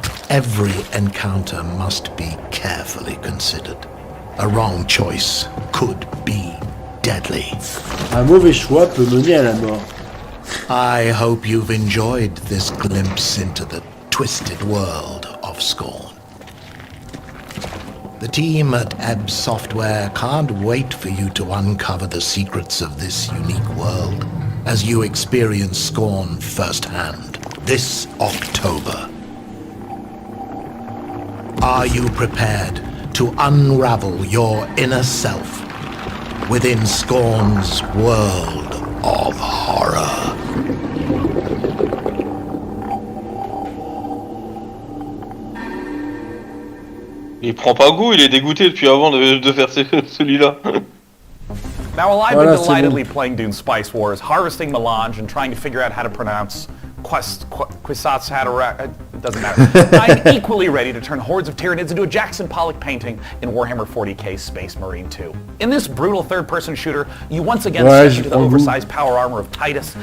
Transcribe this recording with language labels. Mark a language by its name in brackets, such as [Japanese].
[English] Every encounter must be carefully considered. A wrong choice could be deadly. [French] Un mauvais choix peut mener à la mort. [English] I hope you've enjoyed this glimpse into the twisted world of Scorn. The team at Ebb Software can't wait for you to uncover the secrets of this unique world as you experience Scorn firsthand this October. Are you prepared to unravel your inner self within Scorn's world of horror? [French] Il prend pas goût, il est dégoûté depuis avant de faire celui-là. [English] Now, while I've been delightedly playing Dune Spice Wars, harvesting melange, and trying to figure out how to pronounce Quisatz Haderach, it doesn't matter. I'm equally ready to turn hordes of Tyranids into a Jackson Pollock painting in Warhammer 40k Space Marine 2. In this brutal third-person shooter, you once again step into the oversized power armor of Titus.